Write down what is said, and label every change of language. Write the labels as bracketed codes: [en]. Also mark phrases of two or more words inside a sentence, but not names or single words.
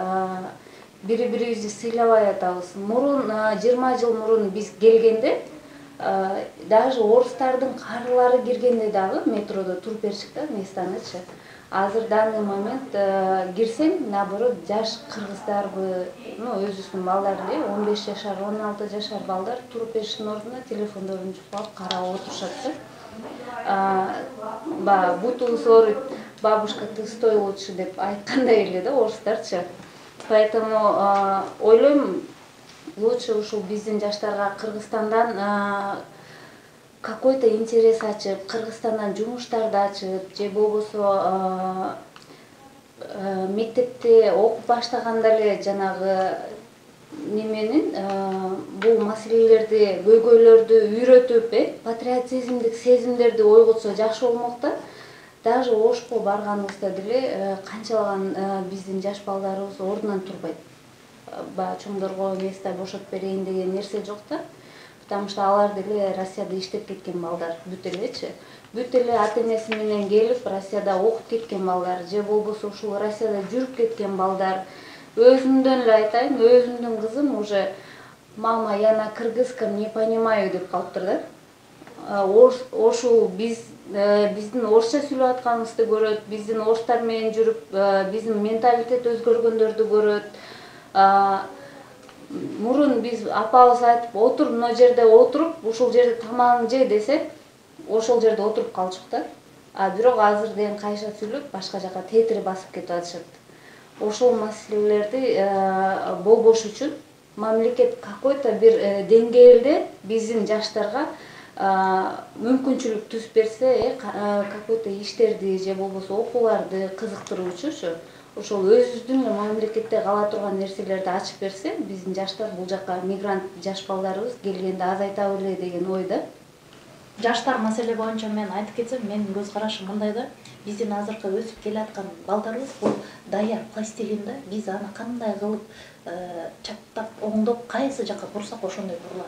[ky] Бири-бирибизди сыйлабай атабыз. Мурун 20 жыл мурун биз келгенде даже орустардын карылары киргенде дагы метродо туруп беришик да местанычы. Азыр [ru] данный момент [ky] кирсең, наоборот, жаш кыргыздарбы, өзүбүздүн балдар эле 15 жашар, 16 жашар балдар туруп бериштин ордуна телефондорун жуп алып карап отурушат да. Баягы бутулус ооруйт, [ru] бабушка, ты стой лучше [ky] деп айткандай эле да орустарчы. Поэтому ойлойм, лучше ушул биздин жаштарга Кыргызстандан [ru] какой-то интерес [ky] ачып, Кыргызстандан жумуштарды ачып, же болбосо мектепте окуп баштаганда эле жанагы неменин бул маселелерди, көйгөйлөрдү үйрөтүп, патриотизмдик сезимдерди ойготсо жакшы болмок да. Даже Ошко барганыбызда деле канчалаган биздин жаш балдарыбыз ордунан турбайт. Баягы чоңдорго место бошотуп берейин деген нерсе жок да. [ru] Потому что [ky] алар деле Россияда иштеп кеткен балдар, бүт элечи. Бүт эле ата-энеси менен келип Россияда окуп кеткен балдар, же болбосо ушул Россияда жүрүп кеткен балдар. Өзүмдөн эле айтайын, өзүмдүн кызым [ru] уже мама, я на кыргызском не понимаю [ky] деп калыптыр да. Ошол биздин орусча сүйлөп атканыбызды көрөт, биздин орустар менен жүрүп, биздин менталитет өзгөргөндөрдү көрөт. Мурун биз апабыз айтып, отур мына жерде отуруп, ушул жерде тамагыңды же десе, ошол жерде отуруп калчук да. Бирок азыр деген кайша сүйлөп, башка жака тетири басып кетип атышат. Ошол маселелерди болбош үчүн мамлекет какой-то бир деңгээлде биздин жаштарга мүмкүнчүлүк түзүп берсе, какой-то иштерди же болбосо окууларды кызыктыруучу, ошол өзүбүздүн мамлекетте кала турган нерселерди ачып берсе, биздин жаштар бул жака мигрант жаш балдарыбыз келгенде азайта беле деген ойда. Жаштар маселе боюнча мен айтып кетсем, менин көз карашым мындай да, биздин азыркы өсүп келаткан балдарыбыз бул даяр пластилин да, биз аны кандай кылып чаттап, оңдоп, кайсы жака бурсак ошондой бурулат.